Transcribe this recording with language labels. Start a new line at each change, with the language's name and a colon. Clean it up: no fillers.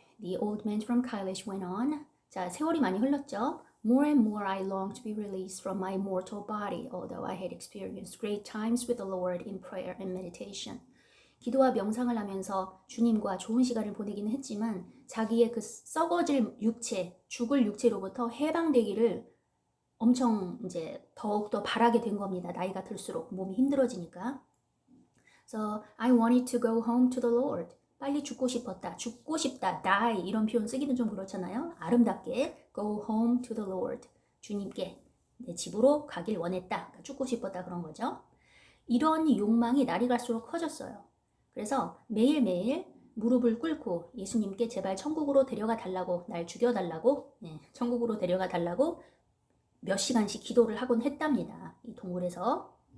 English: The old man from Kailash went on.
Korean: 자, 세월이 많이 흘렀죠.
English: More and more I longed to be released from my mortal body, although I had experienced great times with the Lord in prayer and meditation.
Korean: 기도와 명상을 하면서 주님과 좋은 시간을 보내기는 했지만 자기의 그 썩어질 육체, 죽을 육체로부터 해방되기를 엄청 이제 더욱더 바라게 된 겁니다. 나이가 들수록 몸이 힘들어지니까.
English: So I wanted to go home to the Lord.
Korean: 빨리 죽고 싶었다. 죽고 싶다. die 이런 표현 쓰기는 좀 그렇잖아요. 아름답게
English: go home to the Lord.
Korean: 주님께 내 집으로 가길 원했다. 그러니까 죽고 싶었다 그런 거죠. 이런 욕망이 날이 갈수록 커졌어요. 그래서 매일매일 무릎을 꿇고 예수님께 제발 천국으로 데려가 달라고, 날 죽여달라고, 천국으로 데려가 달라고 몇 시간씩 기도를 하곤 했답니다. 이 동굴에서.